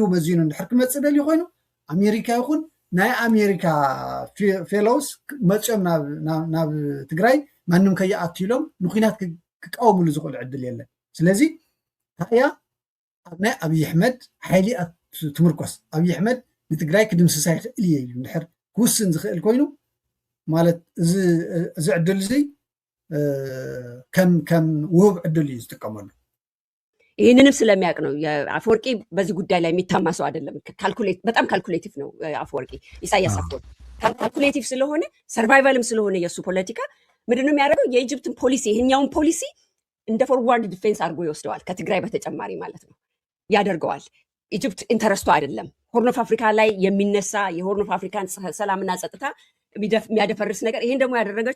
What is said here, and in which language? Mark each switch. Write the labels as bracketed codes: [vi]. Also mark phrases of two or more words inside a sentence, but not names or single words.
[ti] መዚኑ እንድሕር ክመፅእ ደልዩ ኮይኑ ኣሜሪካ ይኹን ናይ ኣሜሪካ ፌሎውስ መፅኦም ናብ ትግራይ ማንም ከይኣቱ ኢሎም ንኩናት ክቃወምሉ ዝኽእሉ ዕድል የለን ስለዚ ታያ ኣብ ናይ ኣብይ ኣሕመድ ሓይሊ ትምርኮስ ኣብይ ኣሕመድ ንትግራይ ክድምስሳ ይኽእል እየ ኢሉ እንድሕር ክውስን ዝኽእል ኮይኑ ማለት እዚ ዕድል እዚ ከም ውህብ ዕድል እዩ ዝጥቀመሉ [am] ይህንንም ስለሚያውቅ ነው። አፈወርቂ በዚህ ጉዳይ ላይ የሚታማ ሰው አይደለም። በጣም ካልኩሌቲቭ ነው አፈወርቂ፣ ኢሳያስ አፈወርቂ ካልኩሌቲቭ ስለሆነ ሰርቫይቫልም ስለሆነ የእሱ ፖለቲካ ምንድነው የሚያደርገው? የኢጅፕትን ፖሊሲ ይህኛውን ፖሊሲ እንደ [en] forward defense [am] አድርጎ ይወስደዋል። ከትግራይ በተጨማሪ ማለት ነው ያደርገዋል። ኢጅፕት ኢንተረስቱ አይደለም ሆርን ኦፍ አፍሪካ ላይ የሚነሳ የሆርን ኦፍ አፍሪካን ሰላምና ጸጥታ የሚያደፈርስ ነገር። ይሄን ደግሞ ያደረገችው